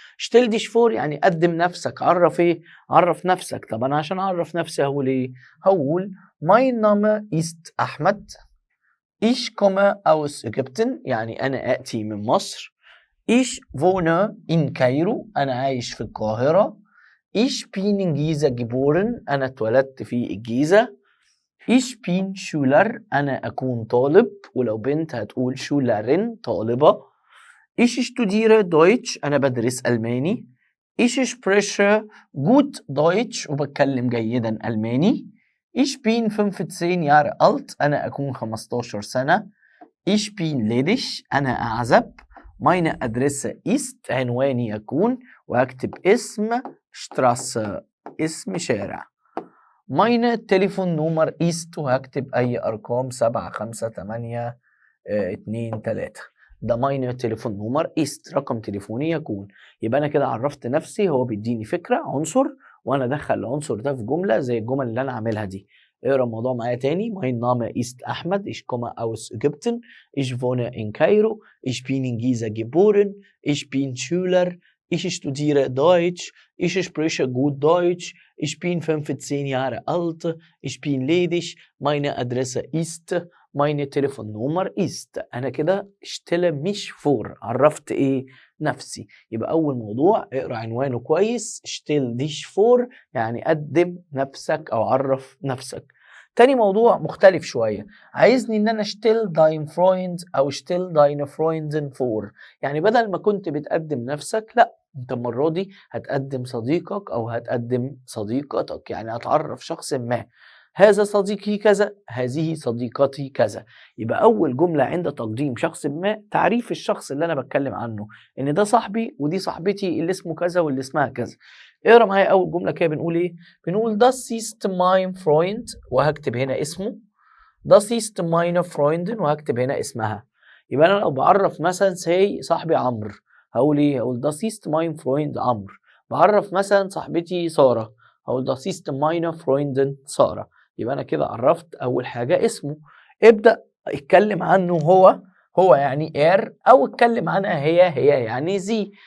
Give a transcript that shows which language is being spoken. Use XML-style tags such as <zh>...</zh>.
<de>stell dich vor</de> <ar>يعني قدم نفسك، عرف ايه؟ عرف نفسك. طب انا عشان اعرف نفسي هقول ايه؟ هقول</ar> <de>mein Name ist</de> <ar>أحمد.</ar> <de>Ich komme aus Ägypten</de> <ar>يعني أنا آتي من مصر.</ar> <de>Ich wohne in Kairo</de> <ar>أنا عايش في القاهرة.</ar> <de>Ich bin in Giza geboren</de> <ar>أنا اتولدت في الجيزة.</ar> <de>Ich bin Schüler</de> <ar>أنا أكون طالب، ولو بنت هتقول Schülerin طالبة.</ar> <de>Ich studiere Deutsch</de> <ar>أنا بدرس ألماني.</ar> <de>Ich spreche gut Deutsch</de> <ar>وبتكلم جيدا ألماني.</ar> <de>Ich bin 15 Jahre alt</de> <ar>أنا أكون 15 سنة.</ar> <de>Ich bin ledig</de> <ar>أنا أعزب.</ar> <de>Meine Adresse ist</de> <ar>عنواني يكون، وهكتب اسم Straße اسم شارع.</ar> <de>Meine Telefonnummer ist</de> <ar>وهكتب أي أرقام 7 5 8 2 3. ده</ar> <de>meine Telefonnummer ist</de> <ar>رقم تليفوني يكون. يبقى أنا كده عرفت نفسي، هو بيديني فكرة عنصر وأنا أدخل العنصر ده في جملة زي الجمل اللي أنا عاملها دي. اقرا الموضوع معايا تاني.</ar> <de>Mein Name ist Ahmed. Ich komme aus Ägypten. Ich wohne in Kairo. Ich bin in Giza geboren. Ich bin Schüler. Ich studiere Deutsch. Ich spreche gut Deutsch. Ich bin 15 Jahre alt. Ich bin ledig. Meine Adresse ist. Meine Telefonnummer ist.</de> <ar>أنا كده</ar> <de>stelle mich vor.</de> <ar>عرفت إيه؟ نفسي. يبقى أول موضوع اقرا عنوانه كويس.</ar> <de>stell dich vor</de> <ar>يعني قدم نفسك أو عرف نفسك. تاني موضوع مختلف شوية، عايزني ان انا</ar> <de>stell dein Freund</de> <ar>او</ar> <de>stell deine Freundin vor.</de> <ar>يعني بدل ما كنت بتقدم نفسك، لا انت المرة دي هتقدم صديقك او هتقدم صديقتك، يعني هتعرف شخص ما. هذا صديقي كذا، هذه صديقتي كذا. يبقى اول جملة عند تقديم شخص ما تعريف الشخص اللي انا بتكلم عنه، ان ده صاحبي ودي صاحبتي اللي اسمه كذا واللي اسمها كذا. اقرا معايا اول جمله كده، بنقول ايه؟ بنقول</ar> <de>das ist mein Freund</de> <ar>وهكتب هنا اسمه.</ar> <de>das ist meine Freundin</de> <ar>وهكتب هنا اسمها. يبقى انا لو بعرف مثلا صاحبي عمرو، هقول ايه؟ هقول</ar> <de>das ist mein Freund</de> <ar>عمرو. بعرف مثلا صاحبتي ساره، هقول</ar> <de>das ist meine Freundin</de> <ar>ساره. يبقى انا كده عرفت اول حاجه اسمه. ابدا اتكلم عنه هو يعني او اتكلم عنها هي يعني زي.</ar>